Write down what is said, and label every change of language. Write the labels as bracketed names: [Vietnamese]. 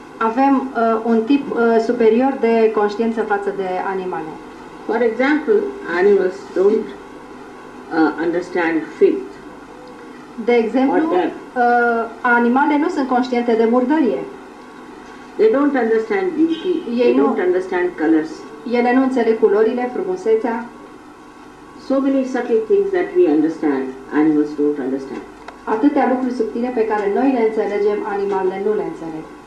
[Romanian] avem un tip superior de conștiință față de animale. [English] For example, animals don't understand faith. [Romanian] De exemplu, animale nu sunt conștiente de murdărie. [English] They don't understand beauty, they don't understand colors. [Romanian] Ele nu înțeleg culorile, frumusețea. [English] So many subtle things that we understand, animals don't understand. [Romanian] Atâtea lucruri subtile pe care noi le înțelegem, animalele nu le înțeleg.